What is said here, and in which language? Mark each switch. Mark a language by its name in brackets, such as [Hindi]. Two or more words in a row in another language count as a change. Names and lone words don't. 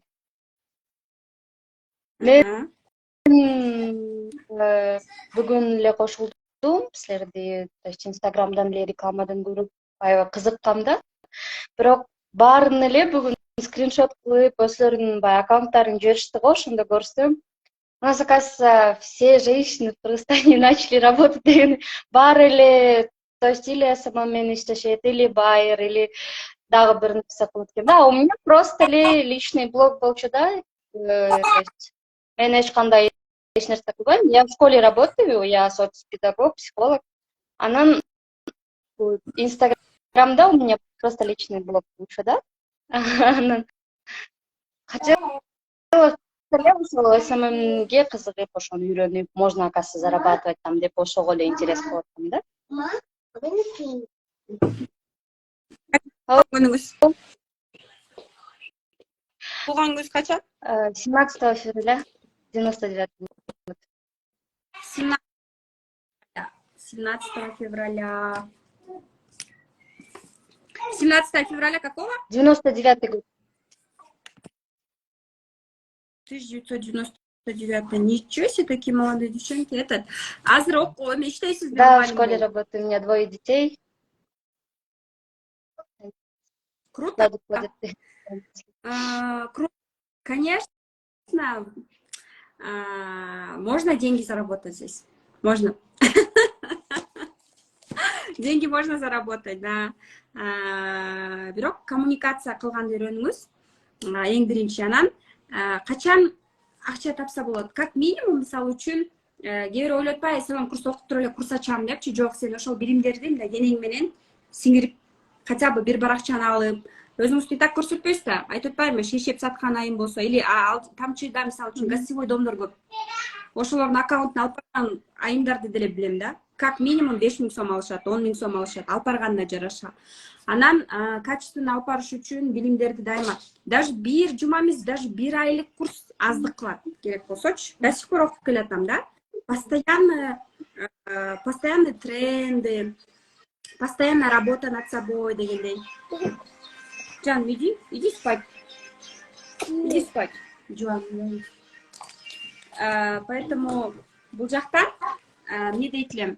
[Kyrgyz] Мен бүгүн эле кошулдум силерди, Инстаграмдан эле рекламадан көрүп аябай кызыккам да. Бирок баарын эле бүгүн скриншот кылып, өзлөрүнүн баягы аккаунттарын жиберишти го, ошондо көрсөм. [Russian] У нас, оказывается, все женщины в Кыргызстане начали работать деген. [Kyrgyz] Баары эле, [Russian] то есть или [Kyrgyz] СММ иштешет, или байер, или дагы бир нерсе кылып экен да. [Russian] У меня просто эле личный блог [Kyrgyz] болчу да. То есть мен эч кандай эч нерсе кылбайм. [Russian] Я в школе работаю, я соцпедагог, психолог. Анан Инстаграмда у меня просто личный блог [Kyrgyz] болчу да. Анан хотела ошол СММге кызыгып, ошону үйрөнүп, [Russian] можно, оказывается, зарабатывать там [Kyrgyz] деп ошого эле интерес кылып атам да. Күнүңүз туулган күнүңүз качан? [Russian] 17 февраля 99 год. 17 февраля. 17 февраля какого? 99 год. 1999. Ничего себе, такие молодые девчонки. [Kyrgyz] Азыр иштейсиз бе? [Russian] Да, в школе работаю. У меня 2 детей. Круто. Садик ходят. Круто. Конечно, можно деньги заработать здесь. Можно. Деньги можно заработать, да. [Kyrgyz] Бирок коммуникация кылганды үйрөнүңүз. Эң биринчи, анан качан акча тапса болот? [Russian] Как минимум, [Kyrgyz] мисалы үчүн, кээ бир ойлоп атпайбы, сен курс окуп туруп эле курс ачам депчи. Жок, сен ошол билимдерди мындай денең менен сиңирип, [Russian] хотя бы [Kyrgyz] бир баракчаны алып, өзүңүздү так көрсөтпөйсүз да. Айтып атпайбымы, шешеп саткан айым болсо, или тамчыда мисалы үчүн гостевой домдор көп. Ошолордун аккаунтун алып барган айымдарды деле билем да. [Russian] Как минимум [Kyrgyz] 5000 сом алышат, 10 000 сом алышат, алып барганына жараша. Анан качественно алып барыш үчүн билимдерди дайыма, даже бир жума эмес, даже бир айлык курс аздык кылат. Керек болсочу, [Russian] до сих пор [Kyrgyz] окуп келатам да. [Russian] Постоянно тренды, постоянно работа над собой дегендей. Жан, иди спать. Иди спать. Жан. [Kyrgyz] Поэтому бул жакта эмне дейт элем?